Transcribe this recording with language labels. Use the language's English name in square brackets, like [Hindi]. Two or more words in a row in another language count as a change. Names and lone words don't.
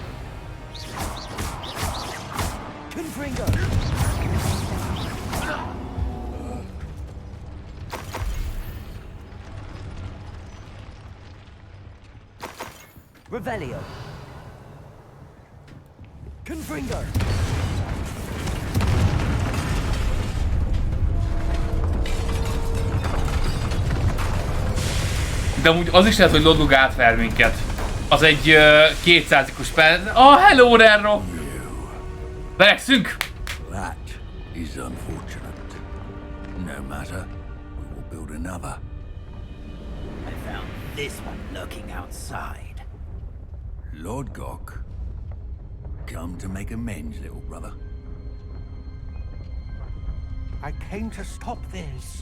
[Hungarian] Confringo! Revelio! Confringo! De amúgy az is lehet, hogy Lodgok átver minket. Az egy 200-os per... hello, Ranrock! Verekszünk! [English] That is unfortunate. No matter, we will build another. I found this one lurking outside. Lord Gok, come to make amends, little brother. I came to stop this.